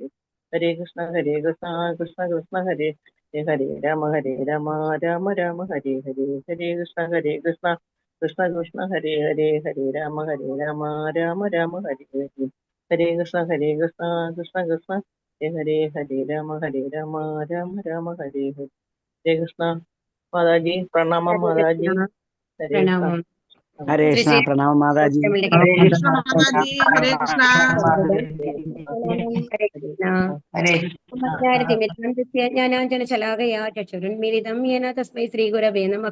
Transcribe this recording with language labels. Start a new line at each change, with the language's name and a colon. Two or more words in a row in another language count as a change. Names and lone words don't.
Sanskrit: ഹരേ കൃഷ്ണ ഹരേ കൃഷ്ണ കൃഷ്ണ കൃഷ്ണ ഹരേ ഹരേ രാമ രാമ രാമ ഹരേ ഹരേ. ഹരേ കൃഷ്ണ ഹരേ കൃഷ്ണ കൃഷ്ണ കൃഷ്ണ ഹരേ ഹരേ ഹരേ രാമ രാമ രാമ ഹരേ ഹരേ. ഹരേ കൃഷ്ണ ഹരേ കൃഷ്ണ കൃഷ്ണ കൃഷ്ണ ഹരേ ഹരേ രാമ രാമ രാമ ഹരേ ഹരേ.
Malayalam: ഹരേ കൃഷ്ണ. മാതാജി പ്രണാമം. മാതാജി ഹരേ കൃഷ്ണ. പ്രണാമം. ഹരേ കൃഷ്ണ. പ്രണാമ മാതാജി. ഹരേ കൃഷ്ണ മാതാജി. ഹരേ കൃഷ്ണ.
Sanskrit: ജ്ഞാനാഞ്ജനശലാകയാ ചക്ഷുരുന്മീലിതം യേന തസ്മൈ ശ്രീഗുരവേ നമഃ.